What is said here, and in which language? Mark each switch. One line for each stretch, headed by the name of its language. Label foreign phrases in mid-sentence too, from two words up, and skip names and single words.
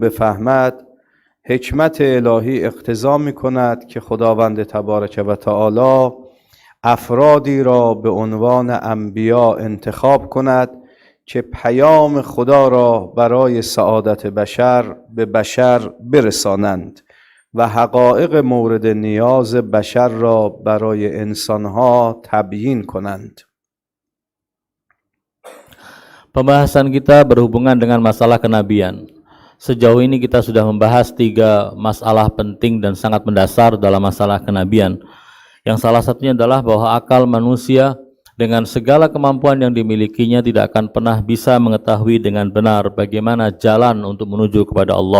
Persian: بفهمد، حکمت الهی اقتضا می کند که خداوند تبارک و تعالی افرادی را به عنوان انبیا انتخاب کند که پیام خدا را برای سعادت بشر به بشر برسانند و حقایق مورد نیاز بشر را برای انسانها تبیین کنند.
Indonesian: Pembahasan kita berhubungan dengan masalah kenabian. Sejauh ini kita sudah membahas 3 masalah penting dan sangat mendasar dalam masalah kenabian. Yang salah satunya adalah bahwa akal manusia dengan segala kemampuan yang dimilikinya tidak akan pernah bisa mengetahui dengan benar bagaimana jalan untuk menuju kepada Allah.